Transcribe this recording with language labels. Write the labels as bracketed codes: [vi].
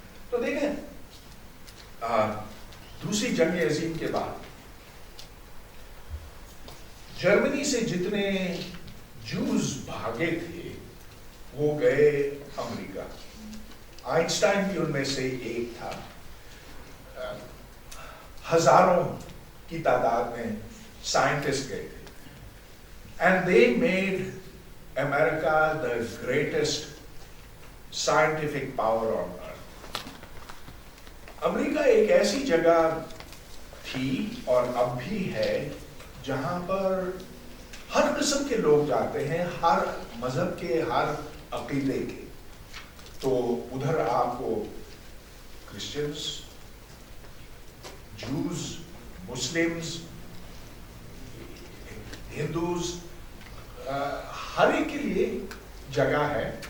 [ur] تو دیکھیں, دوسری جنگ عظیم کے بعد جرمنی سے جتنے جوز بھاگے تھے وہ گئے امریکہ. آئنسٹائن بھی ان میں سے ایک تھا. ہزاروں کی تعداد میں سائنٹسٹ گئے تھے. [en] And they made America the greatest scientific power on earth. [ur] امریکہ ایک ایسی جگہ تھی اور اب بھی ہے جہاں پر ہر قسم کے لوگ جاتے ہیں, ہر مذہب کے, ہر عقیدے کے. تو ادھر آپ کو کرسچنز, جوز, مسلمز, ہندوز, ہر ایک کے لیے جگہ ہے.